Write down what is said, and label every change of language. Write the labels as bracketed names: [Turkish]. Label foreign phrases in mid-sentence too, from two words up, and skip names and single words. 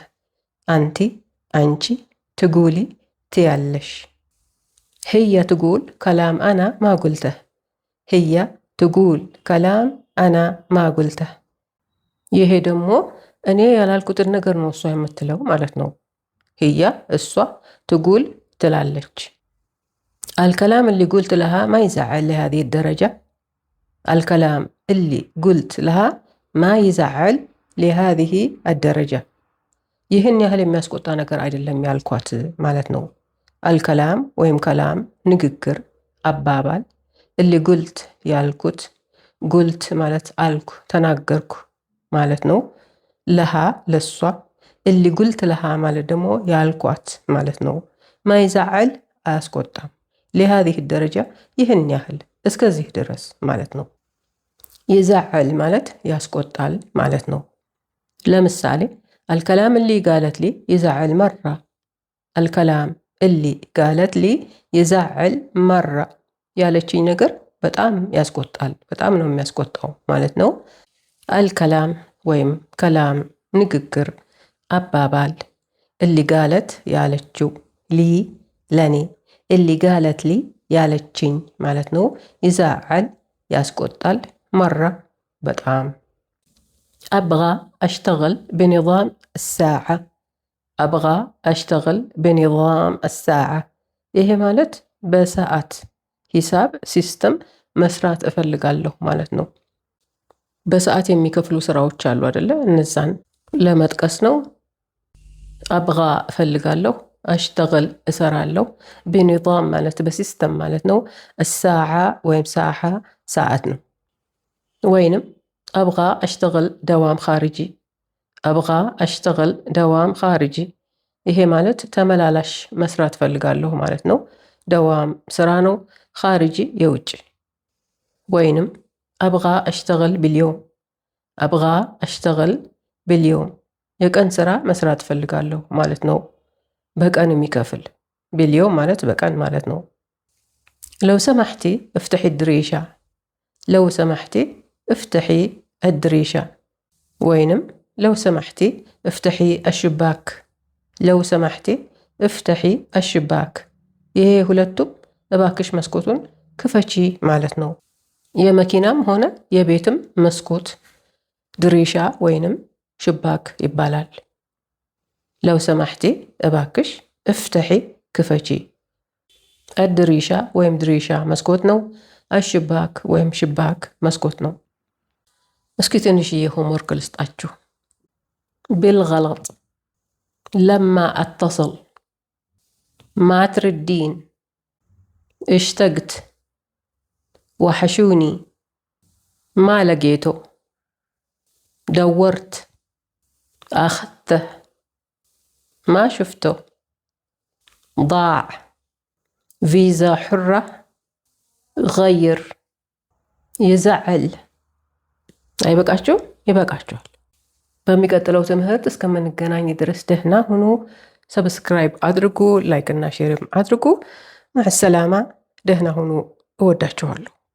[Amharic] አንቲ አንቺ፣ ትጉሊ ትያለሽ። [Arabic] هي تقول كلام أنا ما قلته። هي تقول كلام أنا ما قلته። [Amharic] ይሄ ደግሞ እኔ ያላልኩትን ነገር ነው እሷ የምትለው ማለት ነው። ህያ እሷ፣ ትጉል ትላለች። [Arabic] الكلام اللي قلت لها ما يزعل لهذه الدرجة. الكلام اللي قلت لها ما يزعل لهذه الدرجة. [Amharic] ይህን ያህል የሚያስቆጣ ነገር አይደለም ያልኳት ማለት ነው። አልከላም ወይም ከላም ንግግር፣ አባባል። [Arabic] اللي قلت [Amharic] ያልኩት፣ ጉልት ማለት አልኩ ተናገርኩ ማለት ነው። ለሃ ለሷ፣ [Arabic] اللي قلت لها [Amharic] ማለት ደግሞ ያልኳት ማለት ነው። ማይዛዕል አያስቆጣም። ለሃዚህ ደረጃ ይህን ያህል እስከዚህ ድረስ ማለት ነው። ይዛዕል ማለት ያስቆጣል ማለት ነው። ለምሳሌ [Arabic] الكلام اللي قالت لي يزعل مرة. الكلام اللي قالت لي يزعل مرة [Amharic] ያለችኝ ነገር በጣም ያስቆጣል፣ በጣም ነው የሚያስቆጣው ማለት ነው። አልከላም ወይም ከላም ንግግር፣ አባባል። [Arabic] اللي قالت [Amharic] ያለችው፣ ሊ ለኔ፣ [Arabic] اللي قالت لي [Amharic] ያለችኝ ማለት ነው። ይዛዕል ያስቆጣል፣ መራ በጣም። [Arabic] أبغى أشتغل بنظام الساعة. أبغى أشتغل بنظام الساعة. [Amharic] ይሄ ማለት በሰዓት ሂሳብ ሲስተም መስራት እፈልጋለሁ ማለት ነው። በሰዓት የሚከፍሉ ስራዎች አሉ አይደለ? እነዛን ለመጥቀስ ነው። አብጋ እፈልጋለሁ፣ አሽተግል እሰራለሁ፣ بنظام ማለት በሲስተም ማለት ነው። الساعة ወይም ሳሓ ሰዓት ነው። ወይንም [Arabic] أبغى أشتغل دوام خارجي. أبغى أشتغل دوام خارجي. [Amharic] ይሄ ማለት ተመላላሽ መስራት ፈልጋለሁ ማለት ነው። ደዋም ስራ ነው፣ ኻርጂ የውጭ። ወይንም [Arabic] أبغى أشتغل باليوم. أبغى أشتغل باليوم [Amharic] የቀን ስራ መስራት ፈልጋለሁ ማለት ነው። በቀን የሚከፍል باليوم ማለት በቀን ማለት ነው። [Arabic] لو سمحتي افتحي الدريشة. لو سمحتي افتحي الدريشة. وينم لو سمحتي افتحي الشباك. لو سمحتي افتحي الشباك. [Amharic] ይሄ ሁለቱም እባክሽ መስኮቱን ክፈቺ ማለት ነው። የመኪናም ሆነ የቤትም መስኮት ድሪሻ ወይንም ሽባክ ይባላል። [Arabic] لو سمحتي [Amharic] እባክሽ፣ افتحي ክፈቺ። الدريشة ወይም ድሪሻ መስኮት ነው። الشباك ወይም ሽባክ መስኮት ነው። እስኪ ትንሽዬ ሆምወርክ ልስጣችሁ። [Arabic] بالغلط لما أتصل، ما تردين، اشتقت، وحشوني، ما لقيته، دورت، أخذته، ما شفته، ضاع، فيزا حرة غير يزعل። አይበቃችሁም? [Amharic] ይበቃችኋል። በሚቀጥለው ትምህርት እስከምንገናኝ ድረስ ደህና ሁኑ። ሰብስክራይብ አድርጉ፣ ላይክ እና ሼርም አድርጉ። ማዕሰላማ። ደህና ሁኑ። እወዳችኋለሁ።